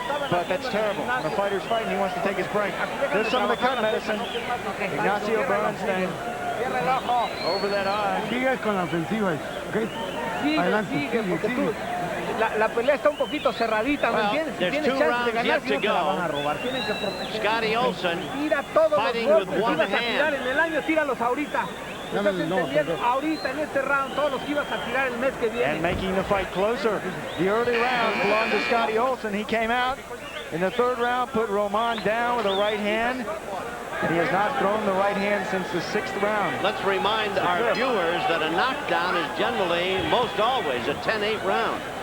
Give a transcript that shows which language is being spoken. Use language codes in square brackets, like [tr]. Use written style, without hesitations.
[en] But that's terrible. When a fighter's fighting, he wants to take his break. There's some of the cut medicine. Ignacio Bernstein over that eye. [es] Sigue con la ofensiva, ¿ok? Adelante, sigue. La pelea está un poquito cerradita, ¿me entiendes? [en] There's 2 rounds yet to go. Scotty Olsen fighting with one hand. [es] En el año, tíralos ahorita. Ahorita en este round, todos los que ibas a tirar el mes que viene. [en] And making the fight closer. The early round belonged to Scotty Olsen. He came out in the 3rd round, put Roman down with a right hand. And he has not thrown the right hand since the 6th round. Let's remind our viewers that a knockdown is generally, most always, a 10-8 round.